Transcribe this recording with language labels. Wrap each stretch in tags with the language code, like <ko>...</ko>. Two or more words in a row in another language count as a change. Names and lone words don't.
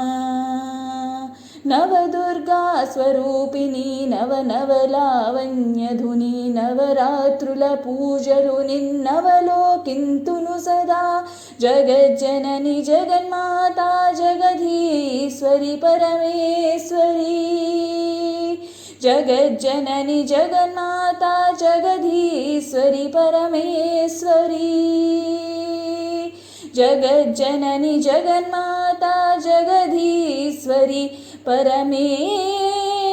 <te>నవదుర్గా స్వరూపిణి నవనవలావణ్యధుని, నవరాత్రుల పూజలు నిన్నవలోకింతును సదా।</te> <sa>జగజ్జనని జగన్మాతా జగదీశ్వరి పరమేశ్వరి, जगज्जननी जगन्माता जगदीश्वरी परमेश्वरी, जगज्जननी जगन्माता जगदीश्वरी परमेश्वरी।</sa>